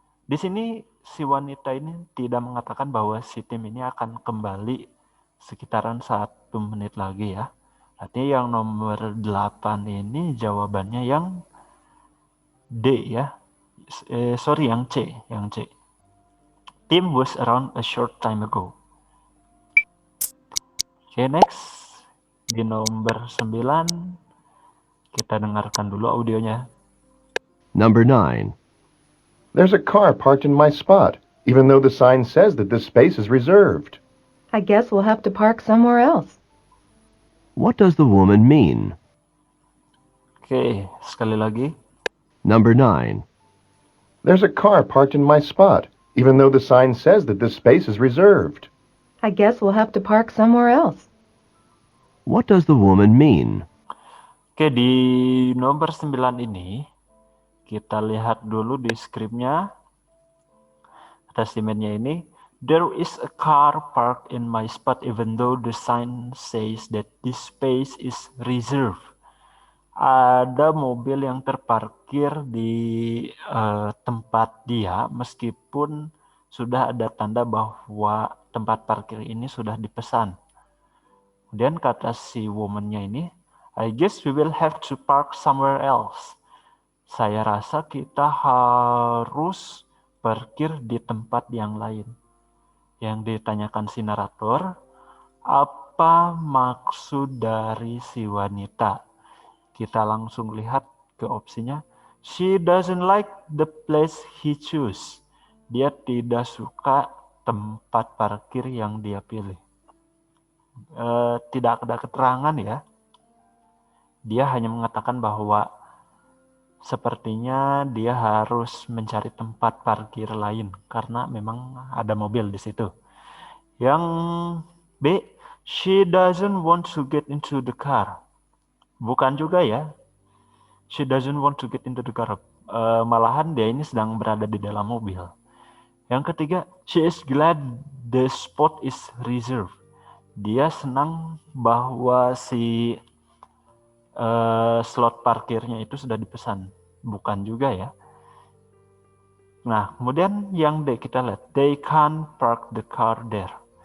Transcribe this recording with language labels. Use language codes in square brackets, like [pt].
[id] Di sini si wanita ini tidak mengatakan bahwa si Tim ini akan kembali sekitaran 1 menit lagi ya. Artinya yang nomor 8 ini jawabannya yang D ya. Sorry, yang C. [en] Tim was around a short time ago. [id] Oke, next. Di nomor 9, kita dengarkan dulu audionya. [en] Number 9. There's a car parked in my spot, even though the sign says that this space is reserved. I guess we'll have to park somewhere else. What does the woman mean? [id] Oke, sekali lagi. [en] Number 9. There's a car parked in my spot, even though the sign says that this space is reserved. I guess we'll have to park somewhere else. What does the woman mean? [id] Oke, di nomor 9 ini kita lihat dulu di skripnya. Kata statementnya ini, [en] there is a car parked in my spot even though the sign says that this space is reserved. [id] Ada mobil yang terparkir di tempat dia meskipun sudah ada tanda bahwa tempat parkir ini sudah dipesan. Kemudian kata si woman-nya ini, [en] I guess we will have to park somewhere else. [id] Saya rasa kita harus parkir di tempat yang lain. Yang ditanyakan si narator, apa maksud dari si wanita? Kita langsung lihat ke opsinya. [en] She doesn't like the place he choose. [id] Dia tidak suka tempat parkir yang dia pilih. Tidak ada keterangan ya. Dia hanya mengatakan bahwa sepertinya dia harus mencari tempat parkir lain karena memang ada mobil di situ. Yang B, [en] she doesn't want to get into the car. [id] Bukan juga ya. [en] She doesn't want to get into the car. [id] Malahan dia ini sedang berada di dalam mobil. Yang ketiga, [en] she is glad the spot is reserved. [id] Dia senang bahwa si slot parkirnya itu sudah dipesan. Bukan juga ya. Nah, kemudian yang D kita lihat. [en] They can't park the car there.